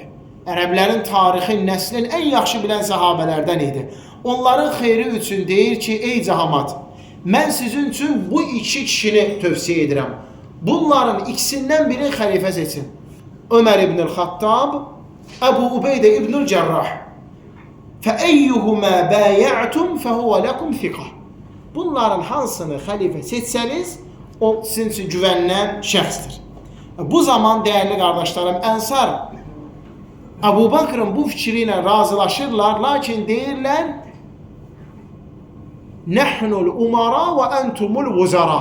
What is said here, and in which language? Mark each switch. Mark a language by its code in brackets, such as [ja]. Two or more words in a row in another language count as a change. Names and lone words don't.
[az] Ərəblərin tarixin, nəslin ən yaxşı bilən səhabələrdən idi. Onların xeyri üçün deyir ki, ey cəmaət, mən sizin üçün bu iki kişini tövsiyə edirəm. Bunların ikisindən birini xəlifə seçin. Ömər ibn-i Xattab, Əbu Ubeydə ibn-i Cərrah. [ar] فَأَيُّهُمَا بَايَعْتُمْ فَهُوَ لَكُمْ ثِقَةٌ. [az] Bunların hansını xəlifə seçsəniz, o sizin üçün güvənilən şəxsdir. Bu zaman, dəyərli qardaşlarım, Ənsar Abu Bakrın bu fikri ilə razılaşırlar, lakin deyirlər, [ar] نحن الأمراء وأنتم الوزراء.